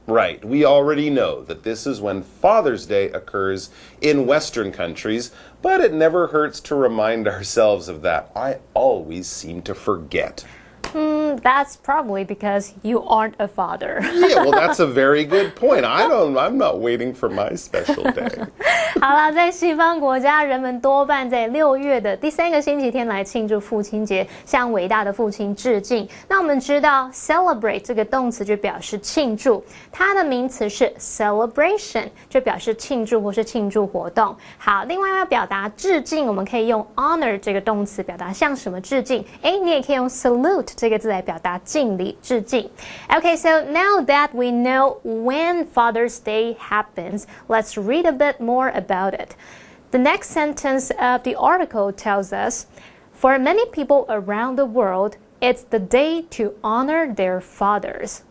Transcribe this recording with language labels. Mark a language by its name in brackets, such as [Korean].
[English] Right, we already know that this is when Father's Day occurs in Western countries, but it never hurts to remind ourselves of that. I always seem to forget. That's probably because you aren't a father. Yeah, well, that's a very good point. I'm not waiting for my special day. [Chinese] 好啦，在西方国家，人们多半在6月的第3个星期天来庆祝父亲节，向伟大的父亲致敬。那我们知道 celebrate 这个动词就表示庆祝，它的名词是 celebration， 就表示庆祝或是庆祝活动。好，另外要表达致敬，我们可以用 honor 这个动词表达向什么致敬。你也可以用 salute 这个字来表达敬礼致敬。 [English] Okay, so now that we know when Father's Day happens, let's read a bit more about it. The next sentence of the article tells us, for many people around the world, it's the day to honor their fathers.